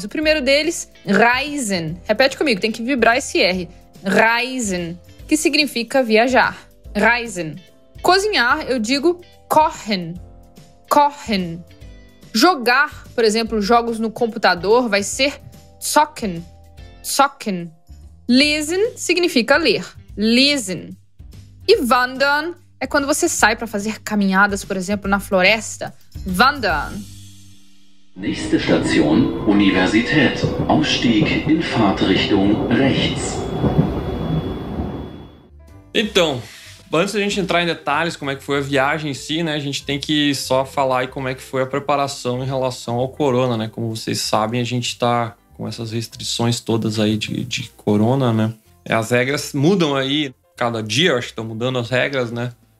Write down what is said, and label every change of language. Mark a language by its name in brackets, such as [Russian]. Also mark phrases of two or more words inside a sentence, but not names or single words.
[Portuguese] O primeiro deles, Reisen. Repete comigo, tem que vibrar esse R. Reisen, que significa viajar. Reisen. Cozinhar, eu digo kochen. Kochen. Jogar, por exemplo, jogos no computador vai ser zocken. Zocken. Lesen significa ler. Lesen. E wandern é quando você sai para fazer caminhadas, por exemplo, na floresta. Wandern. [German] Nächste Station, Universität. Ausstieg in Fahrtrichtung rechts. [Portuguese] Então, antes da gente entrar em detalhes como é que foi a viagem em si, né? A gente tem que só falar aí como é que foi a preparação em relação ao corona, né? Como vocês sabem, a gente tá com essas restrições todas aí de corona, né? As regras mudam aí cada dia, eu acho que estão mudando as regras, né?